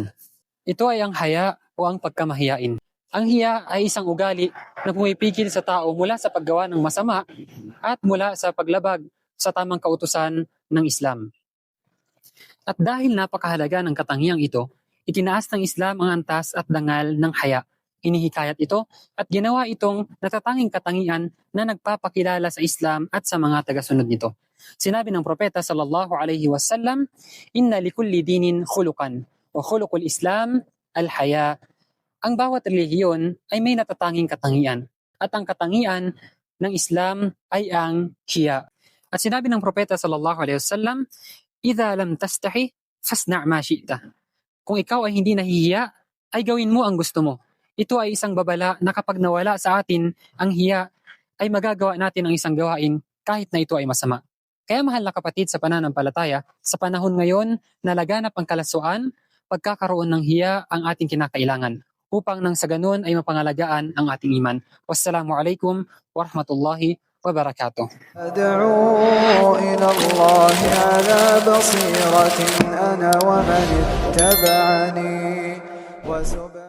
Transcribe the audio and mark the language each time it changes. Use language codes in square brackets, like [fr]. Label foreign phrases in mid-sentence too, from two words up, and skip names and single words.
[tl] Ito ay ang haya o ang pagkamahiyain. Ang hiya ay isang ugali na pumipigil sa tao mula sa paggawa ng masama at mula sa paglabag sa tamang kautusan ng Islam. At dahil napakahalaga ng katangiang ito, itinaas ng Islam ang antas at dangal ng haya. Inihikayat ito at ginawa itong natatanging katangian na nagpapakilala sa Islam at sa mga tagasunod nito. Sinabi ng propeta [ar] صلى الله عليه وسلم, "إن لكل دين خلقا وخلق الإسلام الحياء." [tl] Ang bawat relihiyon ay may natatanging katangian at ang katangian ng Islam ay ang hiya. At sinabi ng propeta [ar] صلى الله عليه وسلم, "إذا لم تستح فاصنع ما شئت." [tl] Kung ikaw ay hindi nahihiya, ay gawin mo ang gusto mo. Ito ay isang babala na kapag nawala sa atin ang hiya, ay magagawa natin ang isang gawain kahit na ito ay masama. Kaya mahal na kapatid sa pananampalataya, sa panahon ngayon na laganap ang kalaswaan, pagkakaroon ng hiya ang ating kinakailangan upang nang sa ganun ay mapangalagaan ang ating iman. [ar] والسلام عليكم ورحمة الله وبركاته. أدعو إلى الله على بصيرة أنا ومن اتبعني